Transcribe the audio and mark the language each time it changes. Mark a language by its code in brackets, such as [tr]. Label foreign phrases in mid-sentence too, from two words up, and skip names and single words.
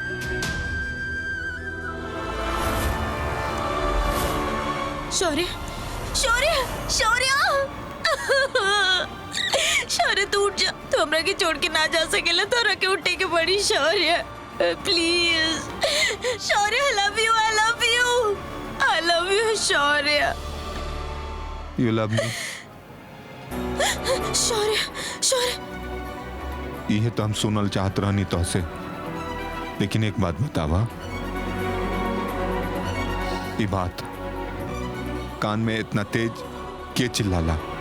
[bho] शौर्य शौर्य शौर्य शौर्य तू उठ जा, तू हमरा के छोड़ के ना जा सकेला, तो रखे उठे के बड़ी। [en] शौर्य please, शौर्य I love you, I love you, I love you शौर्य। You love me? शौर्य शौर्य, [bho] ये तो हम सुनल चाहत रहनी तो से, लेकिन एक बात बतावा, ये बात कान में इतना तेज के चिल्लाला?